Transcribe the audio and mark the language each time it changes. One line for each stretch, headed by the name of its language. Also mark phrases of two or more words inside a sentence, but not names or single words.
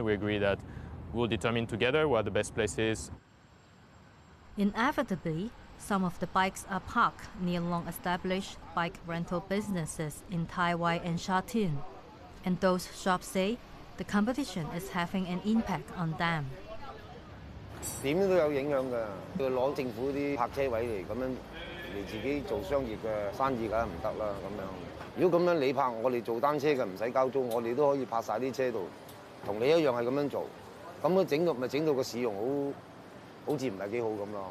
English: We agree that we'll determine together where the best place is. Inevitably, some of the bikes are parked near long-established bike rental businesses in Taiwan and Sha Tin. And those shops say the competition is having an impact on them.
Cantonese: 點都有影響㗎，要攞政府啲泊車位嚟咁樣嚟自己做商業嘅生意，梗係唔得啦咁樣。如果咁樣你泊，我哋做單車嘅唔使交租，我哋都可以泊晒啲車度，同你一樣係咁樣做，咁樣整到個市容好似唔係幾好咁咯。